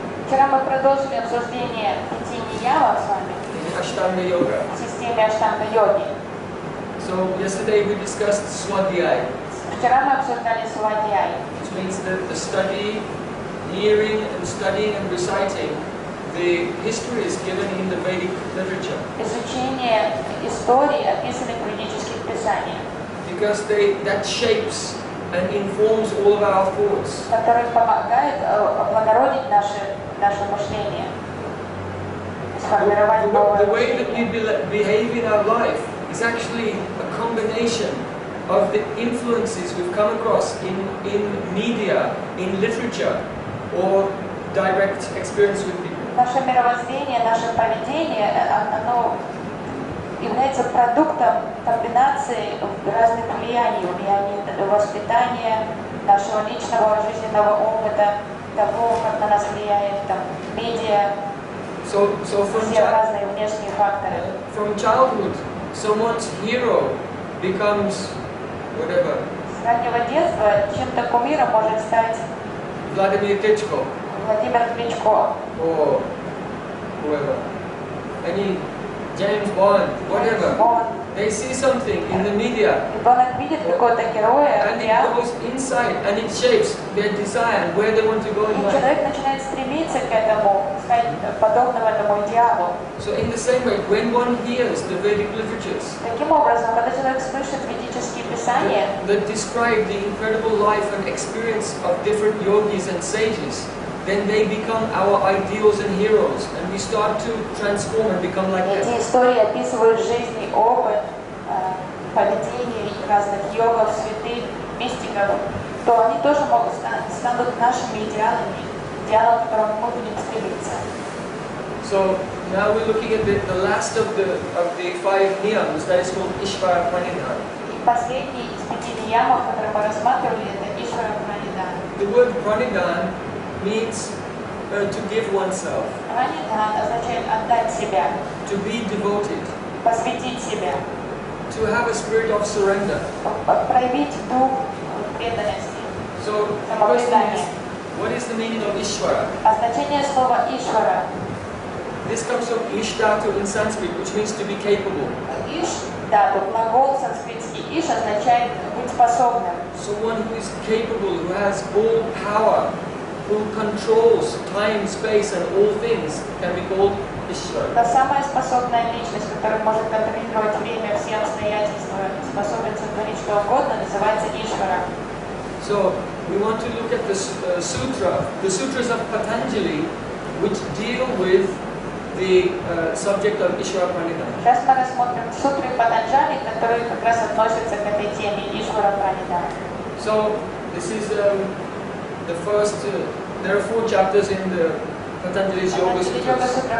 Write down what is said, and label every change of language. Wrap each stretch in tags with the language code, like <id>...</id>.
<ru>Вчера мы продолжили обсуждение 5 ниямов с вами</ru> <en>in Ashtanga Yoga.</en> <ru>в системе аштанга-йоги.</ru> <en>So yesterday we discussed swadhyay,</en> <ru>Вчера мы обсуждали свадьяй,</ru> <en>which means that the study, hearing and studying and reciting the histories given in the Vedic literature.</en> <ru>изучение истории, описанных в ведических писаниях,</ru> <en>Because that shapes and informs all of our thoughts.</en> <ru>который помогает облагородить наше мышление, сформировать новое</ru> <en>The way that</en> <ru>мышление.</ru> <en>we behave in our life is actually a combination of the influences we've come across in media, in literature, or direct experience with people.</en> <ru>Наше мировоззрение, наше поведение, оно является продуктом комбинации разных влияний, воспитания, нашего личного жизненного опыта, того, как на нас влияет медиа,</ru> <en>So</en> <ru>все разные внешние факторы.</ru> <en>from childhood, someone's hero becomes whatever.</en> <ru>С раннего детства чем-то кумиром может стать</ru> <en>Vladimir Klitschko</en> <ru>Владимир Кличко,</ru> <en>or whoever. Any James Bond, whatever. They see something in the media</en> <ru>ребенок видит какого-то героя,</ru> <en>and it goes inside and it shapes their desire and where they want to go in</en> <ru>и</ru> <en>life.</en> <ru>человек начинает стремиться к этому, стать подобным этому идеалу.</ru> <en>So in the same way, when one hears the Vedic literatures</en> <ru>Таким образом, когда человек слышит ведические писания,</ru> <en>that describe the incredible life and experience of different yogis and sages, then they become our ideals and heroes, and we start to transform and become like them.</en> <ru>эти истории описывают жизнь и опыт, поведение разных йогов, святых, мистиков, то они тоже могут станут нашими идеалами, идеалом, к которому мы будем стремиться.</ru> <en>So now we're looking at the last of the 5 niyams, that is called Ishvara Pranidhana.</en> <ru>И последний из 5 ниямов, которые мы рассматривали, это Ишвара Пранидхана.</ru> <en>The word Pranidhana means to give oneself,</en> <ru>Пранидхан означает отдать себя,</ru> <en>to be devoted,</en> <ru>посвятить себя,</ru> <en>to have a spirit of surrender.</en> <ru>проявить дух преданности,</ru> <en>So the question is, what is the meaning of Ishvara?</en> <ru>А значение слова Ишвара.</ru> <en>This comes from Ishtatu in Sanskrit, which means to be capable.</en> <ru>Иш, да, тут глагол санскритский Иш означает быть способным.</ru> <en>Someone who is capable, who has all power who controls time, space and all things can be called Ishvara.</en> <ru>Та самая способная личность, которая может контролировать время, все обстоятельства, способен сотворить что угодно, называется Ишвара.</ru> <en>So we want to look at the sutras of Patanjali, which deal with the subject of Ishvara Pranidhana.</en> <ru>Сейчас мы рассмотрим сутры Патанджали, которые как раз относятся к этой теме Ишвара Пранидхана.</ru> <en>So this is the first. There are 4 chapters in the Patanjali's Yoga Sutras.</en>